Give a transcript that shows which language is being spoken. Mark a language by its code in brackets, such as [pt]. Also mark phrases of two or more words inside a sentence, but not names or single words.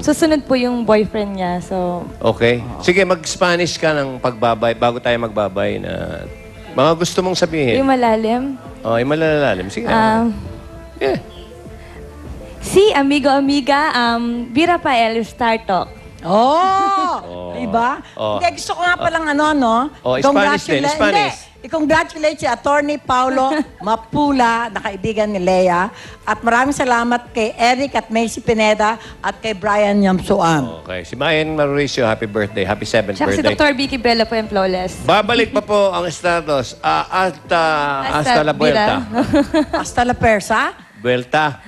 [tl] Susunod po yung boyfriend niya. So, Okay. Sige, mag-Spanish ka ng pagbabay bago tayo magbabay na mga gusto mong sabihin. yung malalim. Oh, yung malalalim. Sige. Yeah. [es] Si amigo, amiga, bira pa el start-talk. [tl] Oh! Diba? Oh. Hindi, gusto ko nga palang no? Oh, Spanish din, Spanish. Hindi, i-congratulate si Attorney Paulo Mapula, na kaibigan ni Lea. At maraming salamat kay Eric at Macy Pineda at kay Brian Yamsuan. Okay. Si Mayan Mauricio, [en] happy birthday. Happy 7th [tl] Tsaka si [en] birthday. [tl] Dr. Vicky Bella po yung flawless. Babalik pa po ang status. [es] Hasta la vuelta. Hasta la persa. Vuelta.